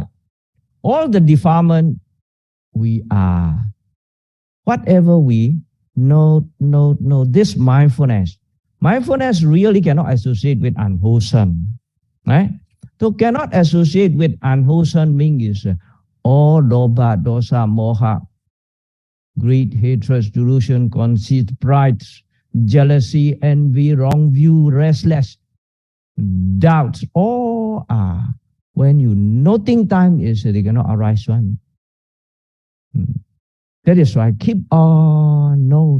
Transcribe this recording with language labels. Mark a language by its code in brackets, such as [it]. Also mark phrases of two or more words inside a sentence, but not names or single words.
[en] All the defilement we are. Whatever we know, this mindfulness. Mindfulness really cannot associate with unwholesome. Right? So cannot associate with unwholesome means all [pi] lobha, dosa, moha, [en] greed, hatred, delusion, conceit, pride, jealousy, envy, wrong view, restless, doubts, all are. When you noting time is they cannot arise one. That is why keep on note.